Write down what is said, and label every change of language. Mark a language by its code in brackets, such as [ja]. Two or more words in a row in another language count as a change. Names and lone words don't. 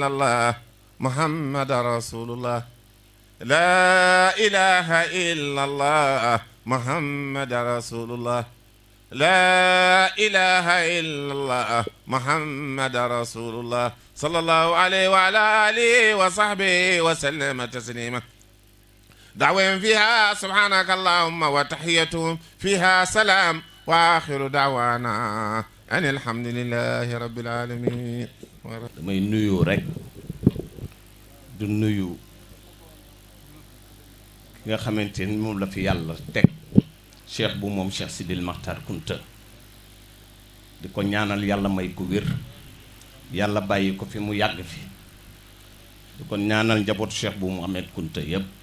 [ar] الله محمد رسول الله لا إله إلا الله محمد رسول الله لا إله إلا الله محمد رسول الله صلى الله عليه وعلى آله وصحبه وسلم تسليما دعوهم فيها سبحانك اللهم وتحيتهم فيها سلام وآخر دعوانا أن الحمد لله رب العالمين [wo] damay nuyu rek du nuyu ki nga xamante ni moom la fi yàlla teg cheikh bu moom Cheikh Sidil Makhtar Kunta di ko ñaanal yàlla may ko wér yàlla bàyyi ko fi mu yàgg fi di ko ñaanal njabootu cheikh bu Mouhamed Kunta yépp